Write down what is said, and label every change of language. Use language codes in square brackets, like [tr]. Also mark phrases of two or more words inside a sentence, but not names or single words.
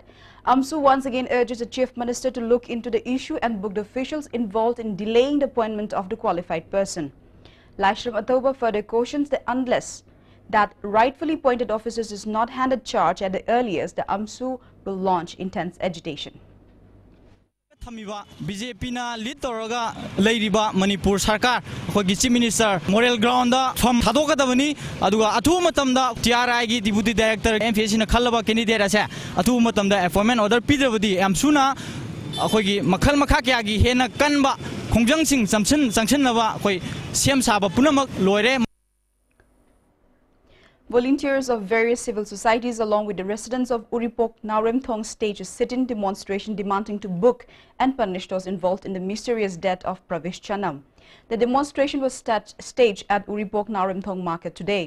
[en] AMSU once again urges the Chief Minister to look into the issue and book the officials involved in delaying the appointment of the qualified person. Laishram Athoba further cautions that unless that rightfully appointed officers is not handed charge at the earliest, the AMSU will launch intense agitation. [mni] BJP na lead toraga leiriba Manipur Sarkar khoi [en] Chief Minister moral ground [mni] da from thadokadabani aduga athu matamda TRI gi [en] Deputy Director [mni] MPSC na khallaba candidate ase athu matamda [en] appointment order [mni] pidabadi AMSU na khoi gi makhal makha kya gi hena kanba khongjang sing sanction naba khoi sem saba punamak loire. [en] Volunteers of various civil societies along with the residents of Uripok Narimthong staged a sit-in demonstration demanding to book and punish those involved in the mysterious death of Pravesh Channam. The demonstration was staged at Uripok Narimthong market today.